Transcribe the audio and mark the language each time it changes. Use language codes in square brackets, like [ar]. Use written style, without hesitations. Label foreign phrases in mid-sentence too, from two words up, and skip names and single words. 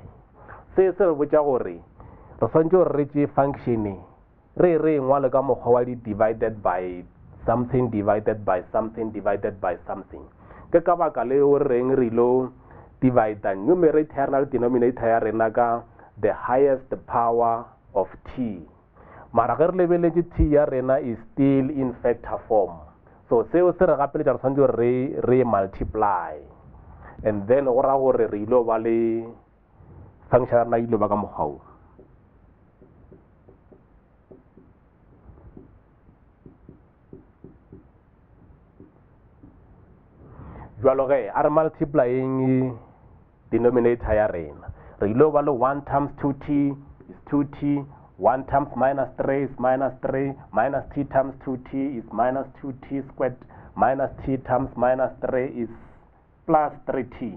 [nso] Se re botša gore re swantse gore re tšee function re ngwale ka mokgwa wa di [en] divided by something divided by something divided by something. [nso] Ke ka baka le o reng re ilo divide numerator ya rena le denominator ya rena ka [en] the highest power of t. [nso] Mara ge re lebeletse t ya rena [en] is still in factor form. [nso] So seo se re gapeletša re tshwanetse gore re multiply, [en] and then [nso] go ra gore re ilo ba le function ya rena ilo ba ka mokgwa o. Jwalo ge a re [en] multiplying denominator [nso] ya rena re ilo ba le [en] 1 times 2t is 2t, 1 times minus 3 is minus 3, minus t times 2t is minus 2t squared, minus t times minus 3 is plus 3t.